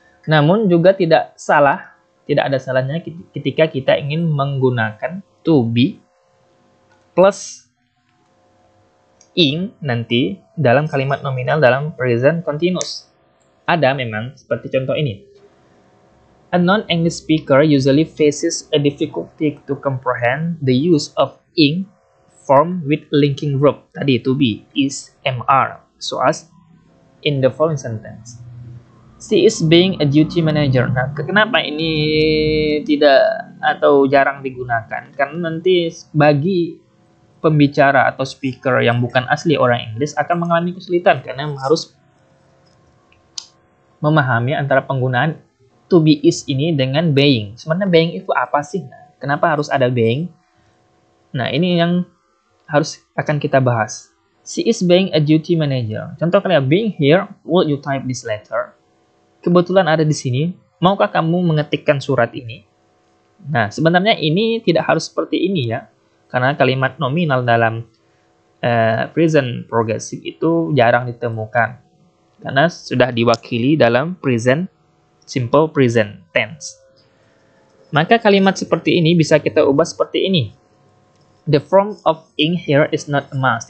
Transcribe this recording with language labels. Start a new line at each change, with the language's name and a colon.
Indonesian: Namun juga tidak ada salahnya ketika kita ingin menggunakan to be plus ing nanti dalam kalimat nominal dalam present continuous. Ada memang, seperti contoh ini.
English: A non-English speaker usually faces a difficulty to comprehend the use of ing form with linking verb.
Indonesian: Tadi
English: to be, is, mr. So as in the following sentence. She is being a duty manager.
Indonesian: Nah, kenapa ini tidak atau jarang digunakan? Karena nanti bagi pembicara atau speaker yang bukan asli orang Inggris akan mengalami kesulitan karena harus memahami antara penggunaan to be is ini dengan being. Sebenarnya being itu apa sih? Nah, kenapa harus ada being? Nah, ini yang akan kita bahas.
English: She is being a duty manager.
Indonesian: Contoh kalian,
English: being here, will you type this letter?
Indonesian: Kebetulan ada di sini. Maukah kamu mengetikkan surat ini? Nah, sebenarnya ini tidak harus seperti ini ya. Karena kalimat nominal dalam present progressive itu jarang ditemukan. Karena sudah diwakili dalam simple present tense. Maka kalimat seperti ini bisa kita ubah seperti ini.
English: The form of ing here is not a must.